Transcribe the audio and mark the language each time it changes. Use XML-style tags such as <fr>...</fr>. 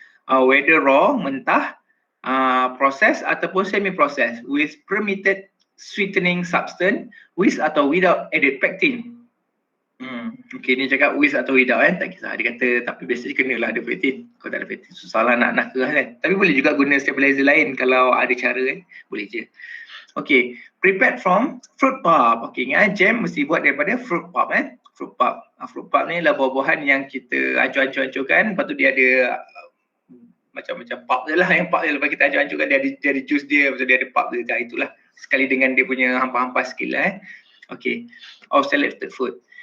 <en>Whether raw, mentah, process ataupun semi-process with permitted sweetening substance with atau without added pectin.</en> <ms>Okay, ni cakap with atau without tak kisah. Dia kata tapi biasanya kenalah ada pectin. Kalau tak ada pectin susah lah nak nakah kan. Tapi boleh juga guna stabilizer lain kalau ada cara boleh je.</ms> <en>Okay, prepared from fruit pulp.</en> <ms>Okay, ingat jam mesti buat daripada fruit pulp fruit pulp. Fruit pulp ni adalah buah-buahan yang kita hancur-hancurkan, lepas tu dia ada macam-macam pulp je lah, yang pulp je lepas kita hancur-hancurkan dia ada juice dia, lepas tu dia ada pulp dia, itulah sekali dengan dia punya hampa-hampa sikit lah Okay, of selected fruit.</ms>